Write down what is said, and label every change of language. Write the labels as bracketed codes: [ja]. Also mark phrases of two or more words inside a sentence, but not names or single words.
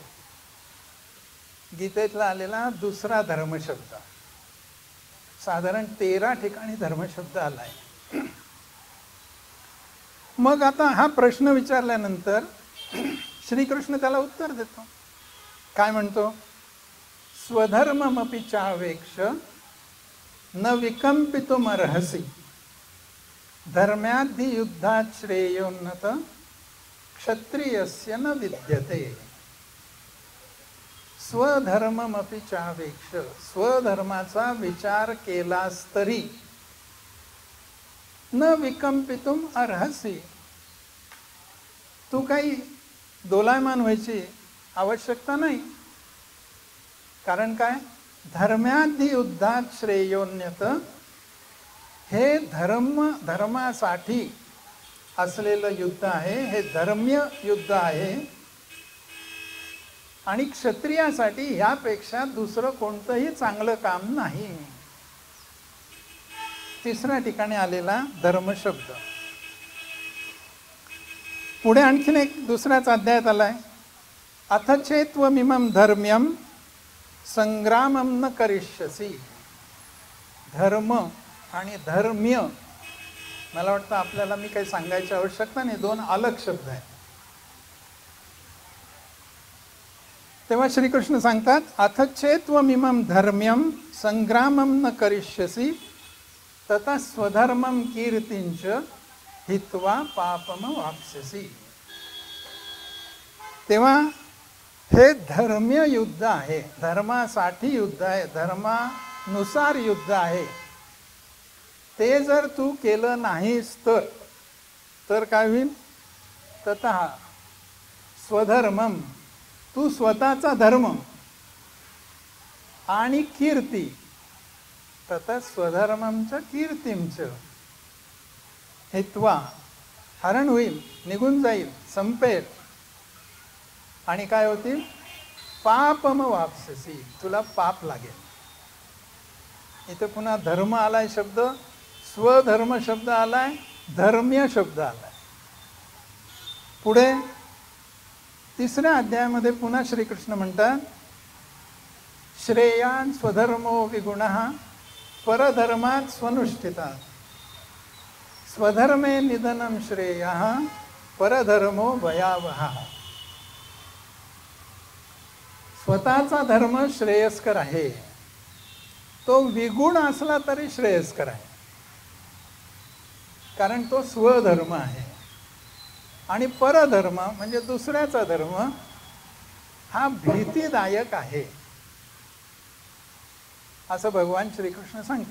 [mr] गीतेतला आलेला दुसरा धर्मशब्द. साधारण 13 ठिकाणी धर्मशब्द आलाय. मग आता हा प्रश्न विचारल्यानंतर श्रीकृष्ण त्याला उत्तर देतो. काय म्हणतो? [sa] स्वधर्ममपि चावेक्ष न विकंपितुमर्हसि धर्म्याद्धि युद्धात् श्रेयोन्नत क्षत्रियस्य न विद्यते. स्वधर्ममपि चावेक्ष, [mr] स्वधर्माचा विचार केलास तरी [sa] न विकंपितुम अर्हसी, [mr] तू काही दोलायमान व्हायची आवश्यकता नाही. कारण काय? [sa] धर्माधी युद्धात श्रेयोन्यत, [mr] हे धर्मासाठी असलेलं युद्ध आहे, हे धर्म्य युद्ध आहे. आणि क्षत्रियासाठी ह्यापेक्षा दुसरं कोणतंही चांगलं काम नाही. तिसऱ्या ठिकाणी आलेला धर्म शब्द. पुढे आणखीन एक दुसऱ्याच अध्यायात आलाय. [sa] अथ चेत्वमिमं धर्म्यं संग्रामं न करिष्यसि. [mr] धर्म आणि धर्म्य, मला वाटतं आपल्याला मी काही सांगायची आवश्यकता नाही, दोन अलग शब्द आहेत. तेव्हा श्रीकृष्ण सांगतात [sa] अथ चेत्वमिमं धर्म्यं संग्रामं न करिष्यसि तथा स्वधर्मं कीर्तिंच हित्वा पापम वाप्स्यसि. [mr] तेव्हा हे धर्म्य युद्ध आहे, धर्मासाठी युद्ध आहे, धर्मानुसार युद्ध आहे. ते जर तू केलं नाहीस तर काय होईल? [sa] ततः स्वधर्मम, [mr] तू स्वतःचा धर्म, आणि कीर्ती, [sa] ततः स्वधर्ममच कीर्तीमच, हित्वा, [mr] हरण होईल, निघून जाईल, संपेल. आणि काय होतील? [sa] पापम वाप्स्यसि, [mr] तुला पाप लागेल. इथे पुन्हा धर्म आलाय शब्द, स्वधर्म शब्द आलाय, धर्म्य शब्द आलाय. पुढे तिसऱ्या अध्यायामध्ये पुन्हा श्रीकृष्ण म्हणतात [sa] श्रेयान स्वधर्मो विगुणः परधर्मात स्वनुष्ठितात, स्वधर्मे निधनम श्रेयः परधर्मो भयावहः. [mr] स्वतःचा धर्म श्रेयस्कर आहे, तो विगुण असला तरी श्रेयस्कर आहे, कारण तो स्वधर्म आहे. आणि परधर्म म्हणजे दुसऱ्याचा धर्म हा भीतीदायक आहे, असं भगवान श्रीकृष्ण सांगतात.